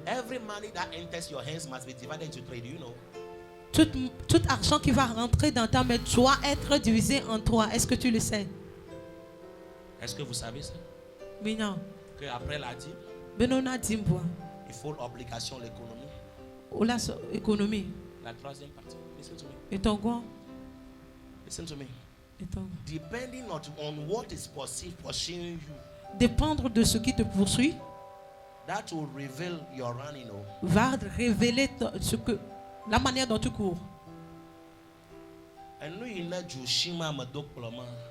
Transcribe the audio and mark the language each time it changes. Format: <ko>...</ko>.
<en>Every money that enters your hands must be divided into three. Do you know?</en> <fr>Tout argent qui va rentrer dans ta main doit être divisé en trois. Est-ce que tu le sais? Est-ce que vous savez ça? Mais non. Que après la dîme, il faut l'obligation, l'économie. Ou la économie. La troisième partie.</fr> <en>Listen to me.</en> <fr>Et ton quoi?</fr> <en>Listen to me.</en> <fr>Et ton...</fr> <en>Depending on what is pursuing you.</en> <fr>Dépendre de ce qui te poursuit.</fr> <en>That will reveal your running.</en> <fr>Va révéler ce que la manière dont tu cours. Et nous il a du chima madok ploma.</fr>